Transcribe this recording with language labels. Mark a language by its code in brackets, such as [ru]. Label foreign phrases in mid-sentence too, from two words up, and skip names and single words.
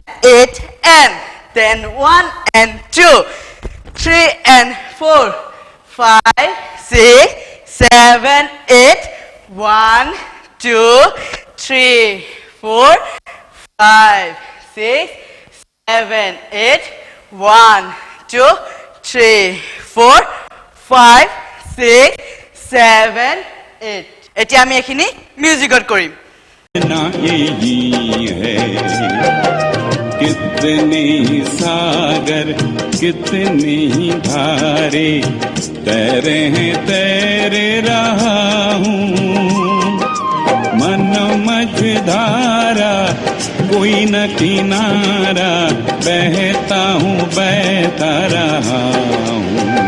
[en] 8 and then 1 and 2 3 and 4 5 6 7 8 1 2 3 4 5 6 7 8 1 2 3 4 5 6 7 8 [as] এতিয়া আমি এখিনি মিউজিকত কৰিম [hi] ना यही है कितने सागर कितनी धारे तैरे हैं तैरे रहा हूँ मन मझधारा कोई न किनारा बहता हूँ बहता रहा हूँ